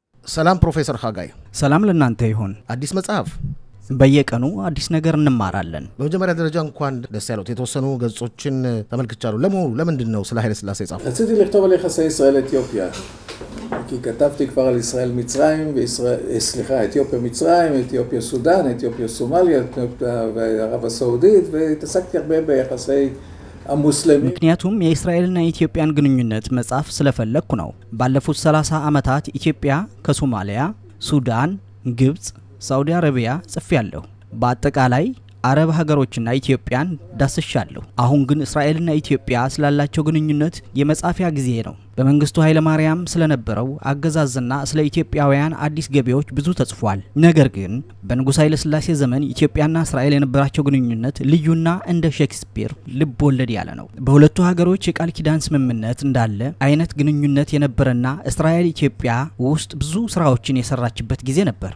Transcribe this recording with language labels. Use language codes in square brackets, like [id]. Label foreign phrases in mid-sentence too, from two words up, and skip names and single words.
[am] ሰላም ፕሮፌሰር ሀጋይ ሰላም ለእናንተ ይሁን አዲስ መጽሐፍ በየቀኑ አዲስ ነገር እንማራለን በመጀመሪያ ደረጃ እንኳን ደስ ያለው የተወሰኑ ገጾችን ተመልክቻለሁ ለመሆኑ ለምንድነው ስለ ኃይለ ሥላሴ ጻፈው [he] רציתי לכתוב על יחסי ישראל אתיופיה כי כתבתי כבר על ישראל מצרים סליחה אתיופיה מצרים אתיופיה סודאן אתיופיה סומליה וערב הסעודית והתעסקתי הרבה ביחסי המוסלמים [am] ምክንያቱም የእስራኤልና የኢትዮጵያን ግንኙነት መጽሐፍ ስለፈለኩ ነው ባለፉት 30 ዓመታት ኢትዮጵያ ከሶማሊያ ሱዳን ግብጽ ሳውዲ አረቢያ ጽፌያለሁ በአጠቃላይ አረብ ሀገሮችና ኢትዮጵያን ዳስሻለሁ አሁን ግን እስራኤልና ኢትዮጵያ ስላላቸው ግንኙነት የመጻፊያ ጊዜ ነው በመንግስቱ ኃይለ ማርያም ስለነበረው አገዛዝና ስለ ኢትዮጵያውያን አዲስ ገቢዎች ብዙ ተጽፏል ነገር ግን በንጉስ ኃይለ ሥላሴ ዘመን ኢትዮጵያና እስራኤል የነበራቸው ግንኙነት ልዩና እንደ ሼክስፒር ልብ ወለድ ያለ ነው በሁለቱ ሀገሮች የቃል ኪዳን ስምምነት እንዳለ አይነት ግንኙነት የነበረና እስራኤል ኢትዮጵያ ውስጥ ብዙ ስራዎችን የሰራችበት ጊዜ ነበር